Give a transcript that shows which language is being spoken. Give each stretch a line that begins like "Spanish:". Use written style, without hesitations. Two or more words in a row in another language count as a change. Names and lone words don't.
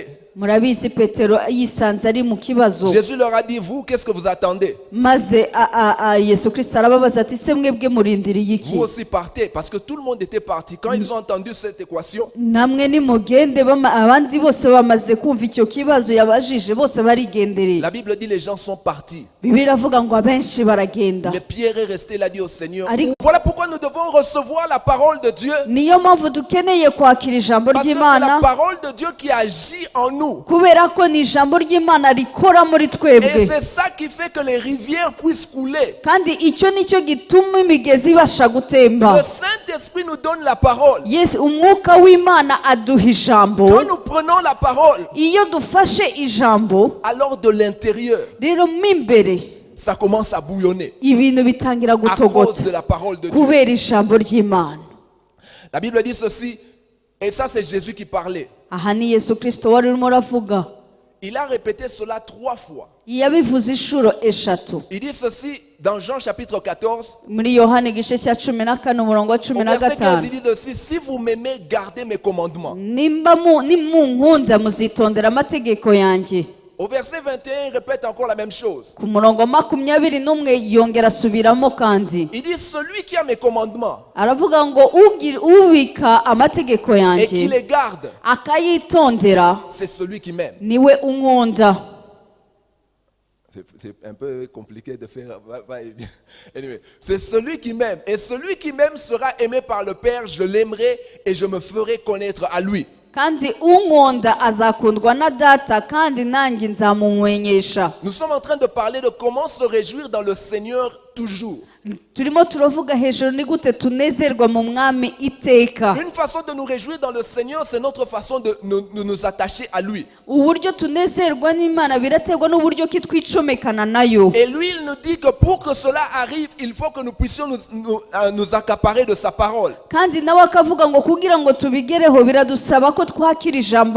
Kinyarwanda: Murabizi Petero yisanze ari mu kibazo,
French: Jésus leur a dit, vous, qu'est-ce que vous attendez?
Kinyarwanda: maze Yesu Kristo arababaza ati se mwebwe murindiriye iki?
French: Vous aussi partez, parce que tout le monde était parti. Quand ils ont entendu cette équation,
Kinyarwanda: Namwe nimugende, abandi bose bamaze kumva icyo kibazo yabajije bose barigendereye.
French: la Bible dit les gens sont partis.
Kinyarwanda: Bibiliya iravuga ngo abenshi baragenda.
French: Mais Pierre est resté, il a dit au Seigneur,
Kinyarwanda: Ari-
French: voilà pourquoi nous devons recevoir la parole de Dieu.
Kinyarwanda: Niyo mpamvu dukeneye kwakira ijambo
French: Parce que c'est la
Kinyarwanda: ry'Imana,
French: parole de Dieu qui agit en nous. nous.
Kinyarwanda: kubera ko ni ijambo ry'Imana rikora muri
French: Et
Kinyarwanda: twebwe,
French: c'est ça qui fait que les rivières puissent couler.
Kinyarwanda: kandi icyo nicyo gituma imigezi ibasha gutemba.
French: Le Saint-Esprit nous donne la parole.
Kinyarwanda: Yes, umwuka w'Imana aduha ijambo.
French: Quand nous prenons la parole,
Kinyarwanda: Iyo dufashe ijambo,
French: alors de l'intérieur,
Kinyarwanda: rero mo imbere
French: ça commence à bouillonner
Kinyarwanda: ibintu bitangira
French: à cause
Kinyarwanda: gutogota
French: de la parole de Dieu.
Kinyarwanda: kubera ijambo ry'Imana.
French: La Bible dit ceci, et ça c'est Jésus qui parlait.
Kinyarwanda: Aha ni Yesu Kristo wari urimo aravuga.
French: Il a répété cela 3 fois.
Kinyarwanda: Yabivuze inshuro eshatu.
French: Il dit ceci dans Jean chapitre 14.
Kinyarwanda: Muri Yohana igice cya 14 umurongo wa
French: Au verset 15, 15. il dit ceci, si vous m'aimez, gardez mes commandements.
Kinyarwanda: Nimunkunda muzitondera amategeko yanjye.
French: Au verset 21, il répète encore la même chose.
Kinyarwanda: Ku murongo wa 21 yongera asubiramo kandi.
French: Il dit, celui qui a mes commandements
Kinyarwanda: Aravuga ngo ubika amategeko
French: et qui
Kinyarwanda: yanjye
French: les garde,
Kinyarwanda: akayitondera
French: c'est celui qui m'aime.
Kinyarwanda: niwe unkunda.
French: C'est un peu compliqué de faire va-et-vient. Anyway, c'est celui qui m'aime. Et celui qui m'aime sera aimé par le Père. Je l'aimerai et je me ferai connaître à lui.
Kinyarwanda: Kandi unkunda azakundwa na data kandi nanjye nzamumumenyesha.
French: Nous sommes en train de parler de comment se réjouir dans le Seigneur toujours.
Kinyarwanda: Turimo turavuga hejuru ni gute tunezerwa mu mwami iteka.
French: Une façon de nous réjouir dans le Seigneur, c'est notre façon de nous attacher à lui.
Kinyarwanda: Uburyo tunezerwa n'Imana biraterwa n'uburyo ki twicomekana nayo.
French: Et lui, il nous dit que pour que cela arrive, il faut que nous puissions nous accaparer de sa parole.
Kinyarwanda: Kandi nawe akavuga ngo kugira ngo tubigereho biradusaba ko twakira ijambo